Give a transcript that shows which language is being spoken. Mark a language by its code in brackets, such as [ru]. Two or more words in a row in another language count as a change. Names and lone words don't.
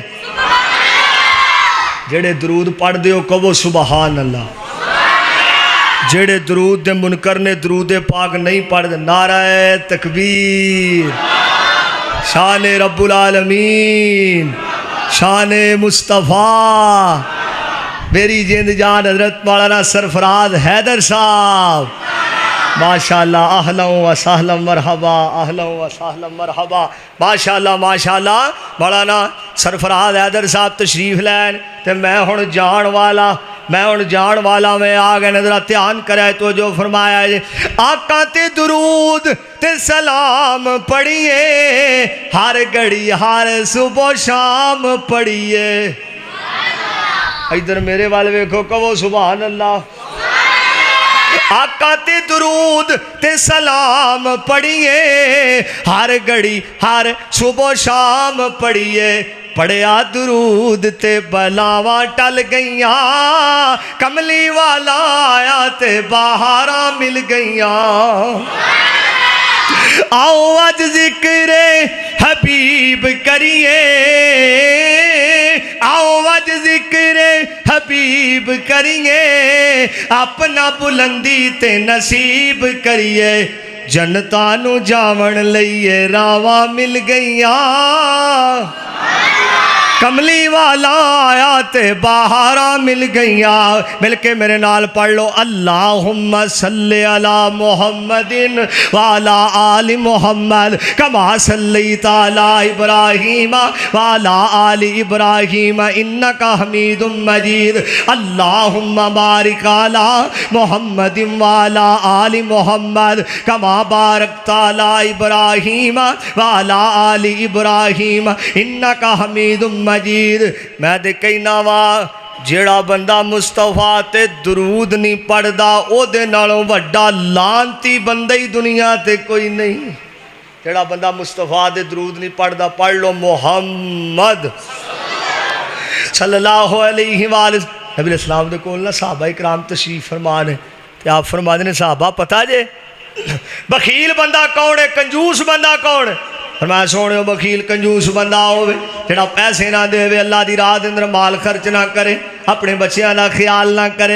[pa] جڑے درود پڑھ دیو کہو [ar] سبحان اللہ، [pa] جڑے درود دے منکر نے درود پاک نہیں پڑھ دے نعرہ تکبیر، شان رب العالمین، شان مصطفیٰ، میری جند جان حضرت مولانا سرفراز حیدر صاحب، ماشاءاللہ [ar] اہلا و سہلا مرحبا، اہلا و سہلا مرحبا، [pa] ماشاءاللہ ماشاءاللہ۔ مولانا سرفراز حیدر صاحب تشریف لین تے میں ہن جان والا میں آ گئے، نظرہ دھیان کرے تو جو فرمایا ہے آقا تے درود تے سلام پڑھیے، ہر گھڑی ہر صبح شام پڑھیے۔ ادھر میرے والے ویکھو کہو [ar] سبحان اللہ۔ [pa] آقا تے درود تے سلام پڑھیے، ہر گھڑی ہر صبح شام پڑھیے، پڑھیا درود تے بلاواں ٹل گئیاں، کملی والا آیا تے بہاراں مل گئیاں۔ آؤ اج ذکر حبیب کریے، آؤ اج ذکر حبیب کریے، اپنا بلندی تے نصیب کریے، جنتاں نو جاون لئیے راواں مل گئیاں، کملی والا آیا تے بہاراں مل گئیاں۔ مل کے میرے نال پڑھ لو، [ar] اللہم صلی علی محمد وعلی آل محمد کما صلیت علی ابراہیم وعلی آل ابراہیم انک حمید مجید۔ اللہم بارک علی محمد وعلی آل محمد کما بارکت علی ابراہیم وعلی آل ابراہیم انک حمید مجید۔ [pa] میں دے کہنا وا جیڑا بندہ مصطفیٰ تے درود نہیں پڑھ دا او دے نالوں وڈا لانتی بندہ ہی دنیا تے کوئی نہیں۔ جیڑا بندہ مصطفیٰ دے درود نہیں پڑھ دا پڑھ لو محمد [ar] صلی اللہ علیہ وآلہ۔ [pa] نبی [ar] علیہ السلام [pa] دے کول نا صحابہ اکرام تشریف فرما نے تے آپ فرما دے نے صحابہ پتہ جے بخیل بندہ کون ہے، کنجوس بندہ کون ہے؟ فرمایا سونے ہو بخیل کنجوس بندہ ہوئے جڑا پیسے نہ دے وے، اللہ دی راہ دے اندر مال خرچ نہ کرے، اپنے بچیاں دا خیال نہ کرے۔